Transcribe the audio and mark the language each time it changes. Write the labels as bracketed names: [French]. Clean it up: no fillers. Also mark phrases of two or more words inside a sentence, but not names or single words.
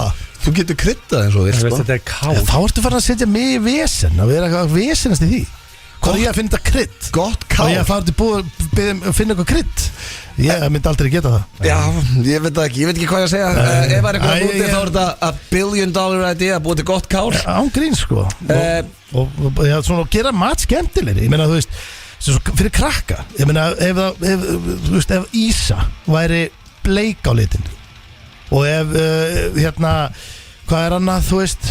[Icelandic] þú getur kryddað eins og sko. Þetta er kál þá ertu farin að setja mig í vesen að vera eitthvað vesenast í því hvað er ég að finna þetta krydd gott kál og ég að fara til búið að finna eitthvað krydd ég myndi aldrei geta það já, ég veit ekki hvað ég að segja ef það er eitthvað úti þá er þetta [English] a $1 billion idea [Icelandic] að búið til gott kál án grín sko og svona gera mat skemmtilegri ég meina þú veist fyrir krakka ég meina ef Ísa væri bleik á litin og ef hvað er annað þú veist